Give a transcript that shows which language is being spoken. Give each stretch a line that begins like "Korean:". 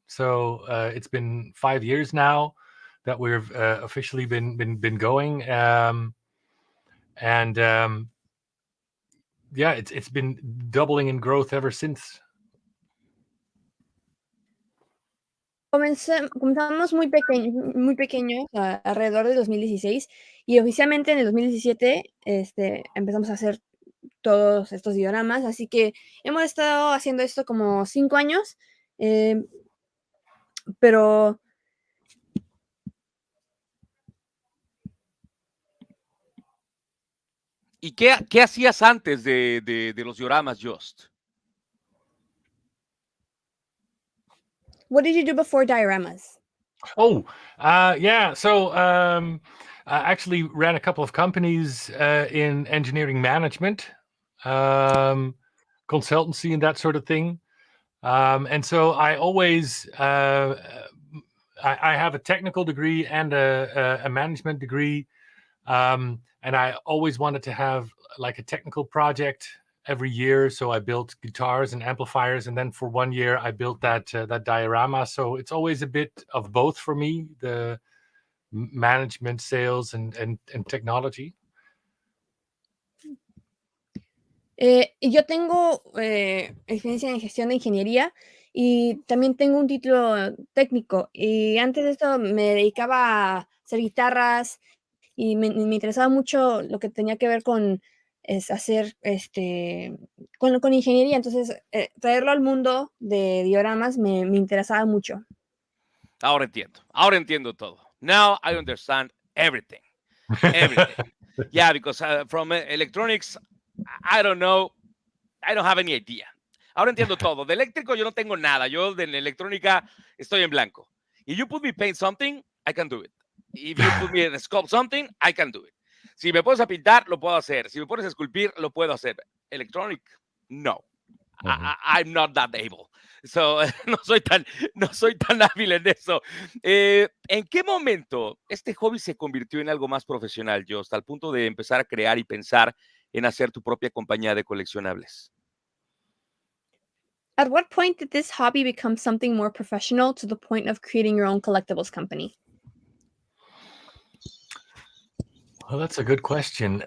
English: So it's been 5 years now that we've officially been going, and yeah, it's been doubling in growth ever since.
Spanish: Comenzamos muy pequeños, alrededor de 2016, y oficialmente en el 2017 empezamos a hacer todos estos dioramas, así que hemos estado haciendo esto como 5 años, pero ¿Y qué hacías antes de los dioramas, Joost?
English: what did you do before dioramas? Oh, yeah. So I actually ran a couple of companies in engineering management, consultancy, and that sort of thing. And so I always I have a technical degree and a management degree, and I always wanted to have like a technical project every year. So I built guitars and amplifiers, and then for 1 year I built that diorama. So it's always a bit of both for me: the management, sales, and technology.
Spanish: Yo tengo experiencia en gestión de ingeniería y también tengo un título técnico. Y antes de esto me dedicaba a hacer guitarras y me interesaba mucho lo que tenía que ver con hacer con ingeniería. Entonces, traerlo al mundo de dioramas me interesaba mucho. Ahora entiendo todo.
English: Now I understand everything. Everything. Yeah, because from electronics, I don't know. I don't have any idea.
Spanish: Ahora entiendo todo. De eléctrico yo no tengo nada. Yo de electrónica estoy en blanco.
English: If you put me paint something, I can do it. If you put me sculpt something, I can do it.
Spanish: Si me pones a pintar, lo puedo hacer. Si me pones a esculpir, lo puedo hacer.
English: Electronic, no. I'm not that able.
Spanish: So, no soy tan hábil en eso. ¿En qué momento este hobby se convirtió en algo más profesional, Joost, al punto de empezar a crear y pensar en hacer tu propia compañía de coleccionables?
English: At what point did this hobby become something more professional to the point of creating your own collectibles company? Well, that's a good question.